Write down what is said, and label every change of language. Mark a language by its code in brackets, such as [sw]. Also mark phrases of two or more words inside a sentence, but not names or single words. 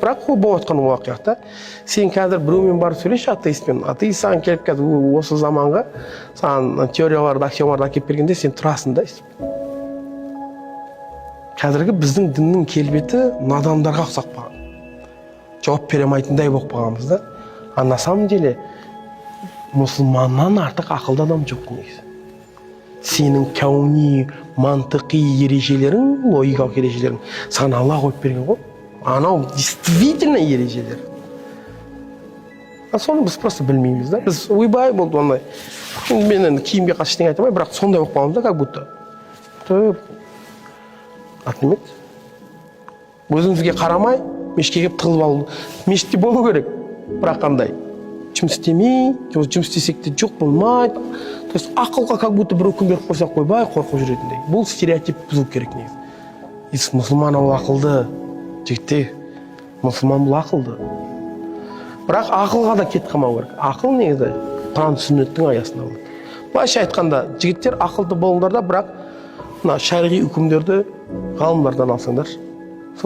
[kk] Бірақ ол болып жатқан уақиғатта. Сен қазір біреумен барып сөйлеші атеистпен. Атеист саған келіп қазір осы заманға саған теорияларды, аксиомаларды әкеліп бергенде сен тұрасың да. Қазіргі біздің діннің келбеті надандарға ұқсап қалған. Жауап бере алмайтындай болып қалғанбыз да. [ru] А на самом деле [kk] мұсылманнан артық ақылды адам жоқ негізі. Сенің кауни, мантықи ережелерің, логикалық ережелерің саған Алла қойып берген ғой. Анау действительно ережелер. Соны біз просто білмейміз да. Біз ойбай болды ондай. Мен енді киімге қатысты ештеңе айта алмаймын, бірақ сондай болып қаламыз да, [ru] как будто. Атмемет. [kk] Өзіңізге қарамай, мешітке келіп тығылып алу. Мешітте болу керек, бірақ қандай. Жұмыс істемей, жұмыс істесек те жоқ болмайды. [ru] То есть [kk] ақылға [ru] как будто [kk] бір өкім беріп қойсақ қойбай, қорқып жүретіндей. Бұл стереотип бұзу керек негізі. Мұсылман ол ақылды, жігіттер. Мұсылман бұл ақылды. Бірақ ақылға да кетіп қалмау керек. Ақыл негізі Құран сүннеттің аясында болады. Былайша айтқанда, жігіттер ақылды болыңдар да, бірақ мына шариғи үкімдерді ғалымдардан алсаңдар, сол [ru] идеальный вариант.